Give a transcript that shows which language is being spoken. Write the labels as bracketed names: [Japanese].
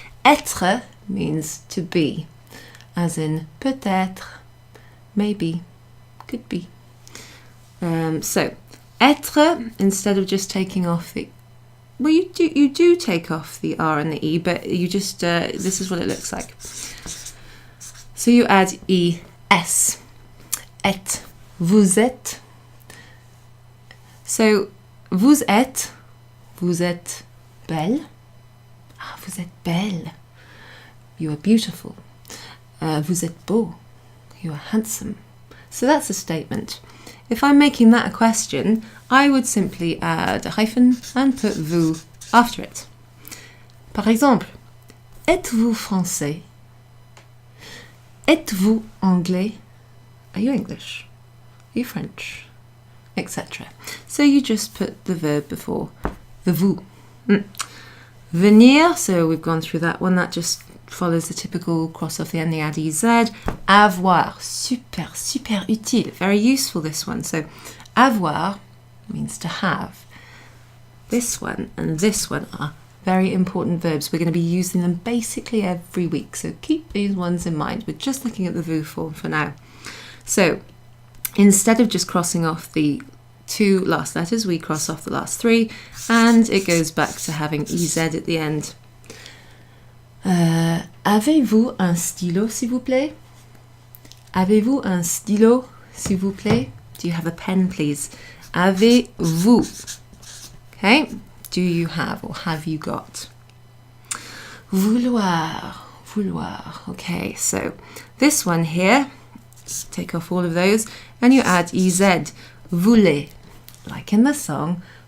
[English] Être means to be, as in peut-être, maybe, could be. So, être, instead of just taking off the, well, you do take off the R and the E, but you just, this is what it looks like. So you add ES, êtes, vous êtes. [French] So, vous êtes belle. Ah, vous êtes belle. [English] You are beautiful. [French] Vous êtes beau. [English] You are handsome. So that's a statement. If I'm making that a question, I would simply add a hyphen and put vous after it. [French] Par exemple, êtes-vous français? Êtes-vous anglais? [English] Are you English? Are you French? Etc. So you just put the verb before the vous. Venir, so we've gone through that one. That just follows the typical cross off the ending, add EZ. Avoir, [French] super, super utile, [English] very useful this one. So avoir means to have. This one and this one are very important verbs. We're going to be using them basically every week, so keep these ones in mind. We're just looking at the vous form for now. So instead of just crossing off the two last letters, we cross off the last three, and it goes back to having EZ at the end. [French] Avez-vous un stylo, s'il vous plaît? Avez-vous un stylo, s'il vous plaît? [English] Do you have a pen, please? [French] Avez-vous? [English] Okay, do you have or have you got? Vouloir, vouloir. Okay, so this one here, take off all of those, and you add EZ. Voulez, like in the song,